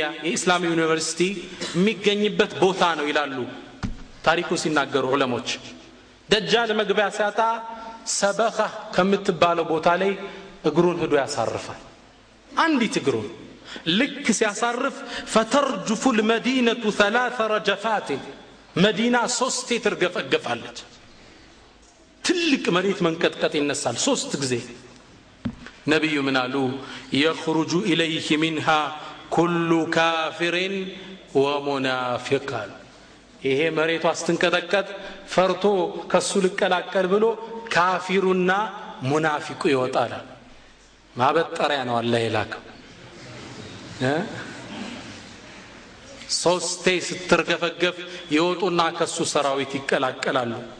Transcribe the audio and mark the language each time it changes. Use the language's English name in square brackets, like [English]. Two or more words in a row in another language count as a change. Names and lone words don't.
[Amharic] የኢስላም ዩኒቨርሲቲ የሚገኝበት ቦታ ነው ይላሉ ታሪኩ ሲናገሩ ዑለሞች። ደጃል መግቢያ ሲያጣ ሰበኻ ከምትባለው ቦታ ላይ እግሩን ሄዶ ያሳርፋል። አንዲት እግሩን ልክ ሲያሳርፍ [Arabic] فترجف المدينة 3 رجفات [Amharic] መዲና 3 ትርገፈገፋለች። ትልቅ መሬት መንቀጥቀጥ ይነሳል 3 ጊዜ። ነብዩ ምን አሉ? [Arabic] يخرج إليه منها كل كافر ومنافق። [Amharic] ይሄ መሬቷ ስትንቀጠቀጥ ፈርቶ ከሱ ልቀላቀል ብሎ ካፊሩና ሙናፊቁ ይወጣል። ማበጠሪያ ነው አላህ የላከው። 3 ስትርገፈገፍ ይወጡና ከሱ ሰራዊት ይቀላቀላሉ።